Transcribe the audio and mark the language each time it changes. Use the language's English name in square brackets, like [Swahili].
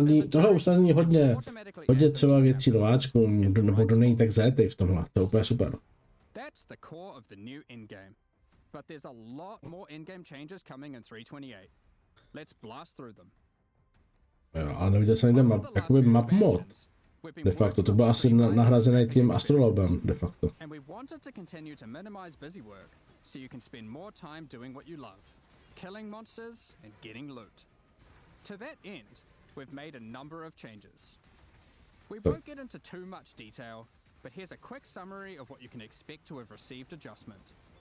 [Czech] Tohle usnadní hodně třeba věcí nováčkům, nebo kdo není tak zajetej v tomhle. To je úplně super. [English] That's the core of the new endgame. But there's a lot more endgame changes coming in 328. Let's blast through them. [Czech] Jo, ale neviděl jsem někde jakoby map mod. De facto, to byl asi nahrazený tím astrolabem, de facto. [English] And we wanted to continue to minimize busy work, so you can spend more time doing what you love, killing monsters and getting loot. To that end, we've made a number of changes. We won't get into too much detail, but here's a quick summary of what you can expect to have received adjustment.